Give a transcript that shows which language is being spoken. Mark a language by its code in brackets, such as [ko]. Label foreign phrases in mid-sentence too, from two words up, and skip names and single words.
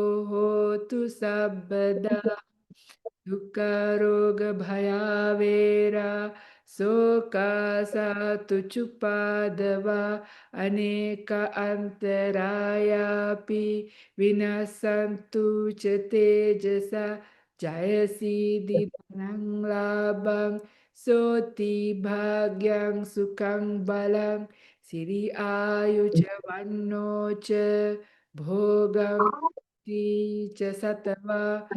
[pi] හෝතු සබ්බදා දුක්ඛ භයාවේරා සෝකාසතු චුපාදවා අනේක අන්තරායාපි විනසන්තු ච තේජස ජයසීදි ධනං ලාභං සෝති භාග්‍යං සුඛං බලං සිරි ආයුච වන්නෝච භෝගං තීච සතවා